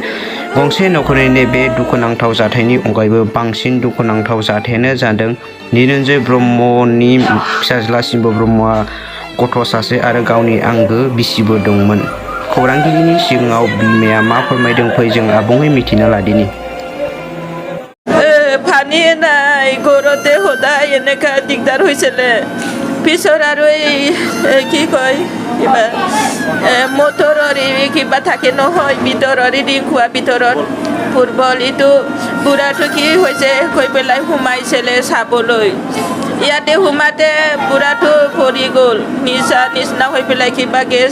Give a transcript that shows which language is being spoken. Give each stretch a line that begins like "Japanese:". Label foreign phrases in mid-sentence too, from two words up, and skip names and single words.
Bodo: गंसे नखरनि बे दुखुनांथाव जाथायनि अनगायैबो बांसिन दुखुनांथाव जाथायानो जादों निरन्जय ब्रह्मनि फिसाज्ला सिम्बु ब्रह्मआ गथ' सासे आरो गावनि आंगो बिसिबो दंमोन। खौरांगिरिनि सिगाङाव बिमाया मा फोरमायदों फै जों आबुङै मिथिना लादिनि।
Assamese: পানী নাই ঘৰতে সদায় এনেকা দিগদাৰ হৈছিলে পিছৰ আৰু এই কি কয় কিবা মটৰৰ কিবা থাকে নহয় ভিতৰৰ খোৱা ভিতৰত ফুটবল ইটো বুঢ়াটো কি হৈছে কৈ পেলাই সোমাইছিলে চাবলৈ ইয়াতে সোমাতে বুঢ়াটো পৰি গ'ল নিচিনা হৈ পেলাই কিবা গেছ